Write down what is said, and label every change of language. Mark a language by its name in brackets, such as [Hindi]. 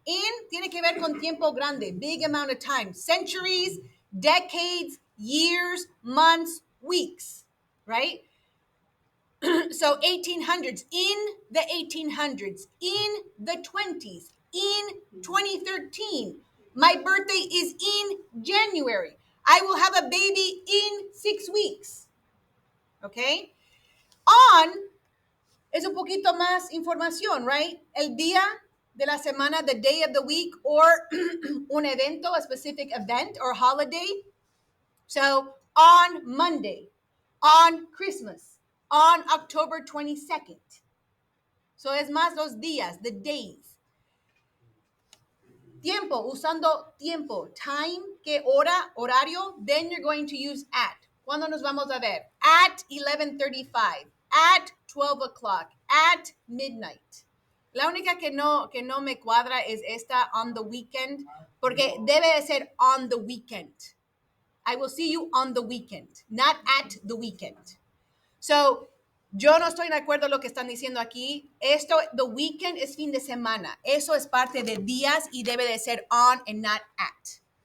[Spanish] In tiene que ver con tiempo grande, [English] big amount of time. Centuries, decades, years, months, weeks, right? So 1800s, in the 1800s, in the 20s, in 2013. My birthday is in January. I will have a baby in 6 weeks. Okay? [Spanish] On es un poquito más información, right? El día de la semana, [English] the day of the week, or [Spanish] un evento, [English] a specific event or holiday. So on Monday, on Christmas, on October 22nd. [Spanish] So es más los días, [English] the days. [Spanish] Tiempo, usando tiempo, [English] time, [Spanish] que hora, horario, [English] then you're going to use at. [Spanish] ¿Cuándo nos vamos a ver? [English] At 11:35, at 12 o'clock, at midnight. [Spanish] La única que no me cuadra es esta [English] on the weekend, [Spanish] porque debe de ser on the weekend. [English] I will see you on the weekend, not at the weekend. [Spanish] So, yo no estoy de acuerdo con lo que están diciendo aquí. Esto, the weekend es fin de semana. Eso es parte de días y debe de ser [English] on and not at.